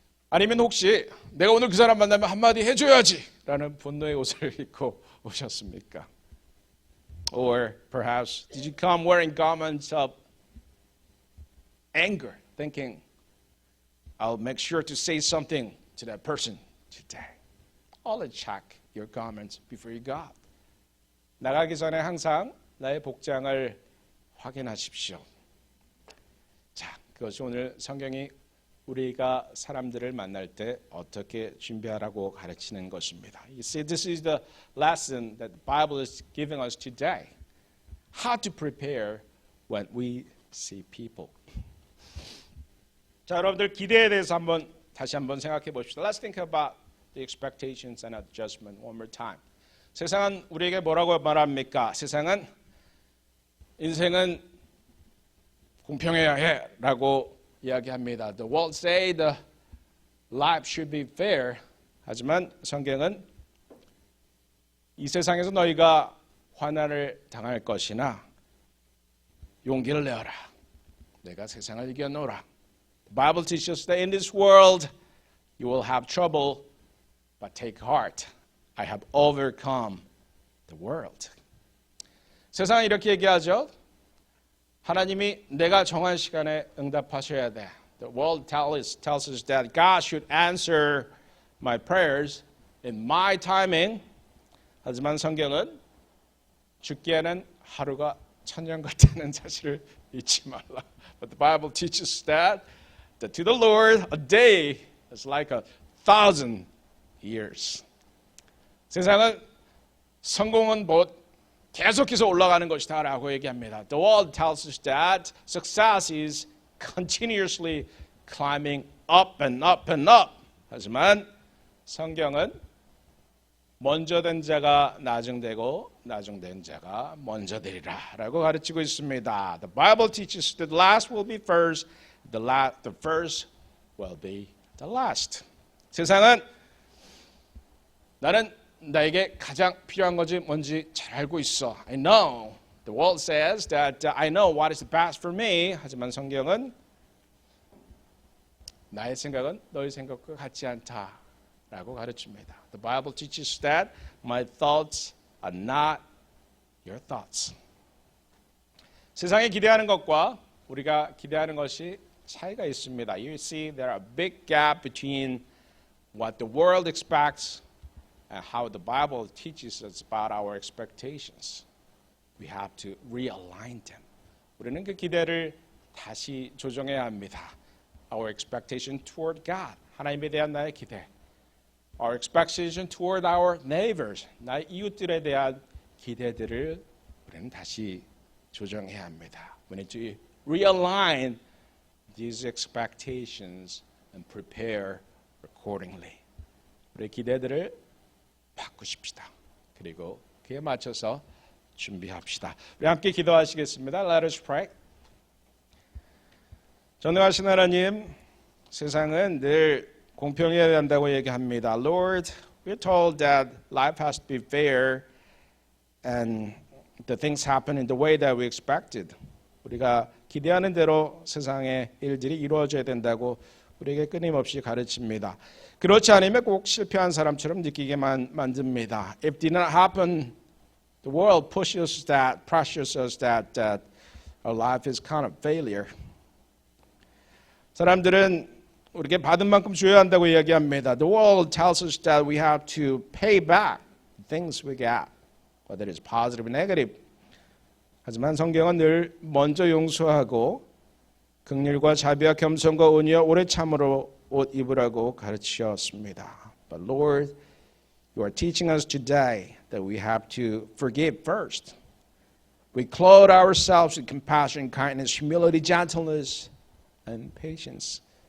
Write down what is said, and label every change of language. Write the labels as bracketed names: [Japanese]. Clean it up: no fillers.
[Korean] 아니면 혹시 내가 오늘 그 사람 만나면 한마디 해줘야지 라는 분노의 옷을 입고 오셨습니까? [English] Or perhaps did you come wearing garments of anger, thinking, I'll make sure to say something to that person today. Always check your garments before you go out. [Korean] 나가기 전에 항상 나의 복장을 확인하십시오. 자, 그것이 오늘 성경이 우리가 사람들을 만날 때 어떻게 준비하라고 가르치는 것입니다. [English] You see, this is the lesson that the Bible is giving us today. How to prepare when we see people. [Korean] 자, 여러분들 기대에 대해서 다시 한번 생각해 봅시다. [English] Let's think about the expectations and adjustment one more time. [Korean] 세상은 우리에게 뭐라고 말합니까? 세상은 인생은 공평해야 해라고 이야기합니다. [English] The world say the life should be fair. [Korean] 하지만 성경은 이 세상에서 너희가 환난을 당할 것이나 용기를 내어라. 내가 세상을 이겨놓으라. [English] The Bible teaches us that in this world you will have trouble, but take heart. I have overcome the world. [Korean] 세상은 이렇게 얘기하죠. 하나님이 내가 정한 시간에 응답하셔야 돼. [English] The world tells us that God should answer my prayers in my timing. [Korean] 하지만 성경은 죽기에는 하루가 천년 같다는 사실을 잊지 말라. [English] But the Bible teaches that to the Lord a day is like 1,000 years. [Korean] 세상은 성공은 곧 계속해서 올라가는 것이다라고 얘기합니다. [English] The world tells us that success is continuously climbing up and up and up. [Korean] 하지만 성경은 먼저 된 자가 나중되고 나중된 자가 먼저 되리라라고 가르치고 있습니다. [English] The Bible teaches that the last will be first, the first will be the last. [Korean] 세상은 나는 나에게 가장 필요한 것이 뭔지 잘 알고 있어. [English] I know. The world says that I know what is best for me. [Korean] 하지만 성경은 나의 생각은 너의 생각과 같지 않다라고 가르칩니다. [English] The Bible teaches that my thoughts are not your thoughts. [Korean] 세상이 기대하는 것과 우리가 기대하는 것이 차이가 있습니다. [English] You see there are a big gap between what the world expects and how the Bible teaches us about our expectations. We have to realign them. [Korean] 우리는 그 기대를 다시 조정해야 합니다. [English] Our expectation toward God. [Korean] 하나님에 대한 나의 기대. [English] Our expectation toward our neighbors. [Korean] 나의 이웃들에 대한 기대들을 우리는 다시 조정해야 합니다. [English] We need to realign these expectations and prepare accordingly. [Korean] 우리 기대들을 바꾸십시다. 그리고 그에 맞춰서 준비합시다. 우리 함께 기도하시겠습니다. [English] Let us pray. [Korean] 전능하신 하나님, 세상은 늘 공평해야 한다고 얘기합니다. [English] Lord, we're told that life has to be fair and the things happen in the way that we expected. [Korean] 우리가 기대하는 대로 세상의 일들이 이루어져야 된다고 우리에게 끊임없이 가르칩니다. 그렇지 않으면 꼭 실패한 사람처럼 느끼게만 만듭니다. [English] If it did not happen, the world pushes that, pressures us that our life is kind of failure. [Korean] 사람들은 우리에게 받은 만큼 줘야 한다고 이야기합니다. [English] The world tells us that we have to pay back things we get, whether it's positive or negative. [Korean] 하지만 성경은 늘 먼저 용서하고 긍휼과 자비와 겸손과 온유와 오래 참으로 옷 입으라고 가르치셨습니다. [English] But Lord, you are teaching us today that we have to forgive first. We clothe ourselves with compassion, kindness, humility, gentleness, and patience.